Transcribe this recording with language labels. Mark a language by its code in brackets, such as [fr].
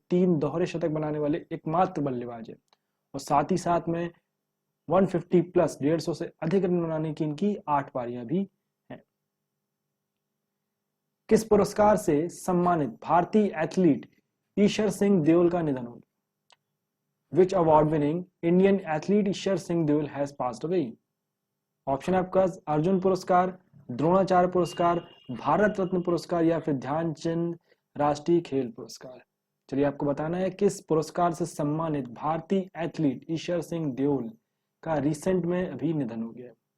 [hi] 3 दोहरे शतक बनाने वाले एकमात्र बल्लेबाज है, और साथ ही साथ में 150 प्लस 150 से अधिक रन बनाने की इनकी 8 पारियां भी हैं। किस पुरस्कार से सम्मानित भारतीय एथलीट ईशर सिंह देओल का निधन हो गया? [en] Which award-winning Indian athlete Ishar Singh Deol has passed away? [hi] Option है आपका अर्जुन पुरस्कार, द्रोणाचार्य पुरस्कार, भारत रत्न पुरस्कार या फिर ध्यानचंद राष्ट्रीय खेल पुरस्कार। चलिए आपको बताना है किस पुरस्कार से सम्मानित भारतीय एथलीट ईशर सिंह देओल का रिसेंट में अभी निधन हो गया।